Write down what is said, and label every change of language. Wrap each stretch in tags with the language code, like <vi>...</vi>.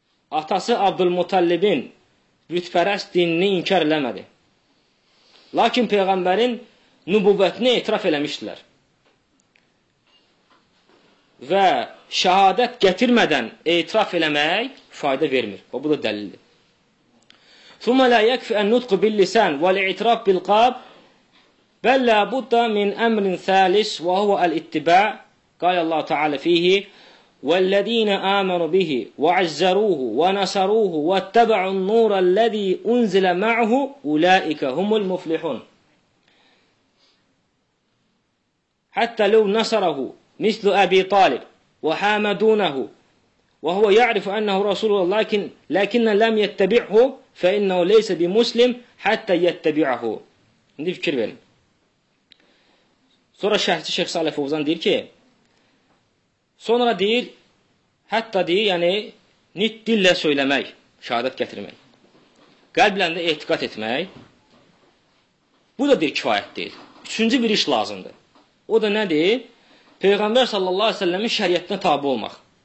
<az>Atası Abdülmuttalibin bütpərəst dinini inkar eləmədi. Lakin Peyğəmbərin nübüvvətini etiraf eləmişdilər. Və şəhadət gətirmədən etiraf eləmək fayda vermir. Və bu da dəlildir.</az> <ar>ثم لا يكفي النطق باللسان والاعتراف بالقلب بل لا بد من امر ثالث وهو الاتباع قال الله تعالى فيه والذين امنوا به وعزروه ونصروه واتبعوا النور الذي انزل معه اولئك هم المفلحون حتى لو نصره مثل ابي طالب وحامدونه وهو يعرف انه رسول الله لكن لم يتبعه فَإِنَّهُ لَيْسَ بِمُسْلِمْ حَتَّى يَتَّبِعَهُ</ar> <az>İndi fikir verin. Sonra şəhzi Şeyh Salih Fovzan deyir ki, sonra deyir, hətta deyir, yəni, nit dillə söyləmək, şəhadət gətirmək, qəlbləndə ehtiqat etmək, bu da deyir, kifayət deyil. Üçüncü bir iş lazımdır. O da nədir? Peyğəmbər sallallahu aleyhi ve sellemin şəriyyətinə tabi olmaq.</az>